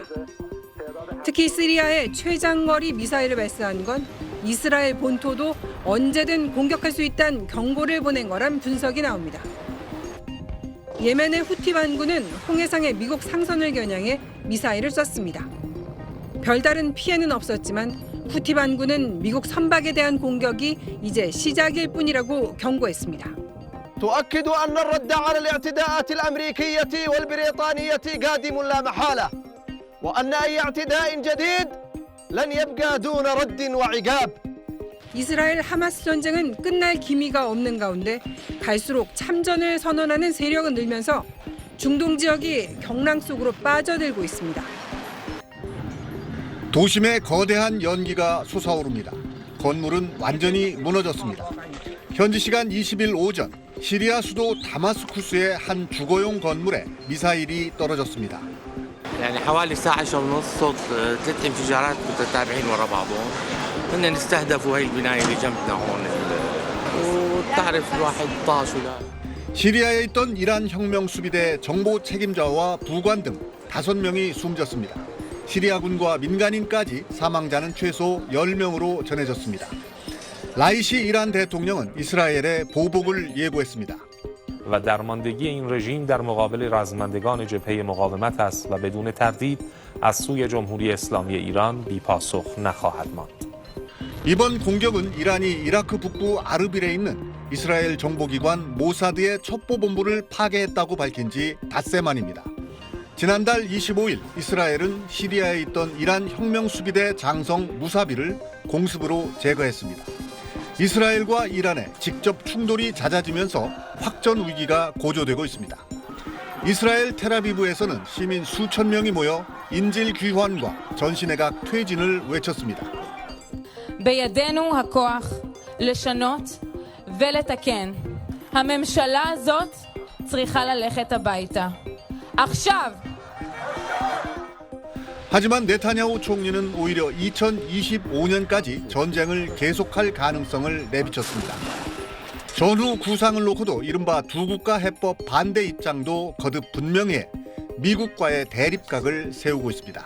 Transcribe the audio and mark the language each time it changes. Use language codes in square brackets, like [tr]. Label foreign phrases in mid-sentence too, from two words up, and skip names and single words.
[ko] 특히 시리아에 최장거리 미사일을 발사한 건 이스라엘 본토도 언제든 공격할 수 있다는 경고를 보낸 거란 분석이 나옵니다. 예멘의 후티 반군은 홍해상의 미국 상선을 겨냥해 미사일을 쐈습니다. 별다른 피해는 없었지만 후티 반군은 미국 선박에 대한 공격이 이제 시작일 뿐이라고 경고했습니다. [ar] تؤكد أن الرد على الاعتداءات الأمريكية والبريطانية قادم لا محالة وأن أي اعتداء جديد لن يبقى دون رد وعقاب. [ko] 이스라엘 하마스 전쟁은 끝날 기미가 없는 가운데 갈수록 참전을 선언하는 세력은 늘면서 중동 지역이 경랑 속으로 빠져들고 있습니다. 도심에 거대한 연기가 솟아오릅니다. 건물은 완전히 무너졌습니다. 현지 시간 20일 오전 시리아 수도 다마스쿠스의 한 주거용 건물에 미사일이 떨어졌습니다. [ar] يعني حوالي الساعة 10:30 صوت 3 انفجارات متتابعين ورا بعضهم. هن استهدفوا هي البناية اللي جنبنا هون. وتعرف الواحد طاش ولا. [ko] 시리아에 있던 이란 혁명수비대 정보 책임자와 부관 등 5명이 숨졌습니다. 시리아군과 민간인까지 사망자는 최소 10명으로 전해졌습니다. 라이시 이란 대통령은 이스라엘의 보복을 예고했습니다. [fa] و درماندگی این رژیم در مقابل رزمندگان جبهه مقاومت است و بدون تردید از سوی جمهوری اسلامی ایران بی‌پاسخ نخواهد ماند. [ko] 이번 공격은 이란이 이라크 북부 아르빌에 있는 이스라엘 정보기관 모사드의 첩보본부를 파괴했다고 밝힌 지 닷새 만입니다. 지난달 25일 이스라엘은 시리아에 있던 이란 혁명수비대 장성 무사비를 공습으로 제거했습니다. 이스라엘과 이란의 직접 충돌이 잦아지면서 확전 위기가 고조되고 있습니다. 이스라엘 텔아비브에서는 시민 수천 명이 모여 인질 귀환과 전신외각 퇴진을 외쳤습니다. [he] בידינו הכוח לשנות ולתקן. הממשלה הזאת צריכה ללכת הביתה. עכשיו! [ko] 하지만 네타냐후 총리는 오히려 2025년까지 전쟁을 계속할 가능성을 내비쳤습니다. 전후 구상을 놓고도 이른바 두 국가 해법 반대 입장도 거듭 분명해 미국과의 대립각을 세우고 있습니다.